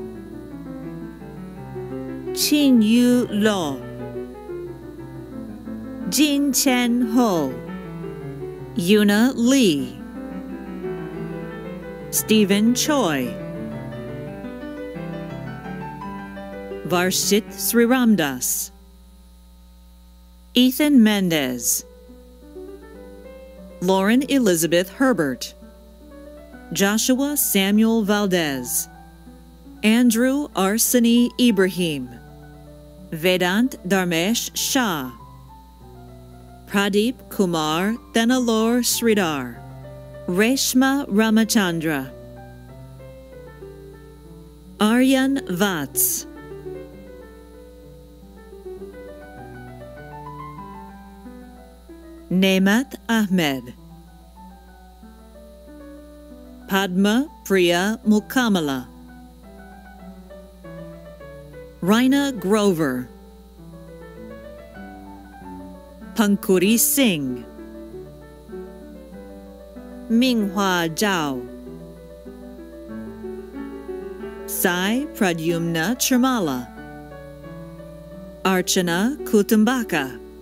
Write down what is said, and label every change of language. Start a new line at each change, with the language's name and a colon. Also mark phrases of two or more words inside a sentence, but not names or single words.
English: Chin Yu Lo, Jin Chen Ho, Yuna Lee, Stephen Choi, Varshit Sriramdas, Ethan Mendez, Lauren Elizabeth Herbert, Joshua Samuel Valdez, Andrew Arsani Ibrahim, Vedant Dharmesh Shah, Pradeep Kumar Thanalore Sridhar, Reshma Ramachandra, Aryan Vats, Nemat Ahmed, Padma Priya Mukamala, Raina Grover, Pankuri Singh, Minghua Zhao, Sai Pradyumna Chirmala, Archana Kutumbaka.